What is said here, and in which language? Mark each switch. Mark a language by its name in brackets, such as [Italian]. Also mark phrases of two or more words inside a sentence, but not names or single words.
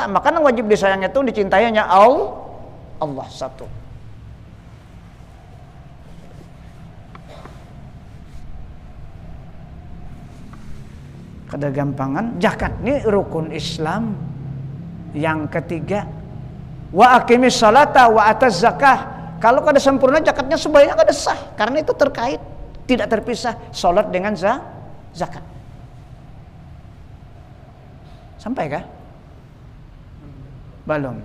[Banjar] Maka nang wajib disayangnya tuh dicintainya Allah satu. Kada gampangan zakat ini rukun Islam yang ketiga. [Arabic] وأقيموا الصلاة وآتوا الزكاة. [Banjar] Kalau kada sempurna zakatnya sebaiknya kada sah, karena itu terkait, tidak terpisah salat dengan zakat. Sampai kah? Belum.